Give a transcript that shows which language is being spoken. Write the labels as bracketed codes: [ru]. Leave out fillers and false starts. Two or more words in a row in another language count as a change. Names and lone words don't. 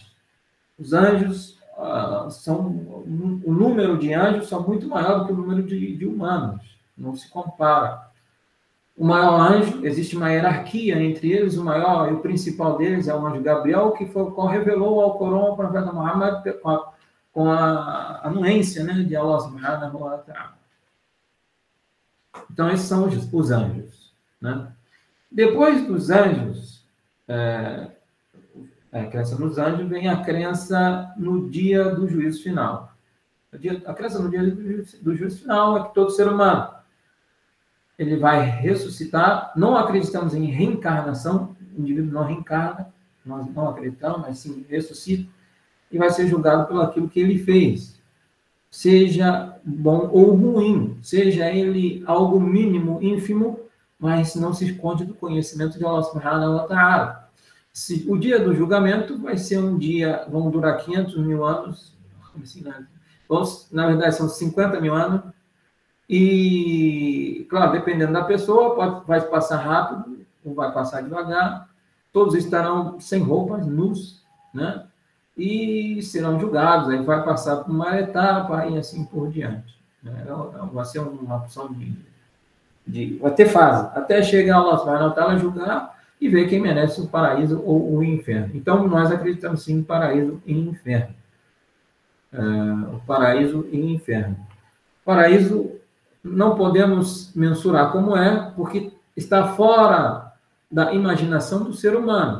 [pt] Os anjos o número de anjos são muito maior do que o número de humanos. Não se compara. O maior anjo, existe uma hierarquia entre eles, o maior e o principal deles é o anjo Gabriel, que foi o qual revelou ao Corão ao profeta Muhammad com a anuência, né, de [ar] الله سبحانه وتعالى. [pt] Então, esses são os anjos. Né? Depois dos anjos, a crença nos anjos, vem a crença no dia do juízo final. A crença no dia do juízo final é que todo ser humano ele vai ressuscitar. Não acreditamos em reencarnação, o indivíduo não reencarna, nós não acreditamos, mas sim ressuscita, e vai ser julgado pelo aquilo que ele fez. seja bom ou ruim, seja ele algo mínimo, ínfimo, mas não se esconde do conhecimento de [ar] الله سبحانه وتعالى. [pt] O dia do julgamento vai ser um dia, vão durar 500 mil anos, na verdade são 50 mil anos, e, claro, dependendo da pessoa, vai passar rápido ou vai passar devagar, todos estarão sem roupas, nus, né? E serão julgados, aí vai passar por uma etapa e assim por diante. Né? Vai ser uma opção vai ter fase, até chegar [ar] الله سبحانه وتعالى [pt] julgar e ver quem merece o paraíso ou o inferno. Então, nós acreditamos sim em paraíso e inferno. O paraíso e inferno. Paraíso não podemos mensurar como é, porque está fora da imaginação do ser humano.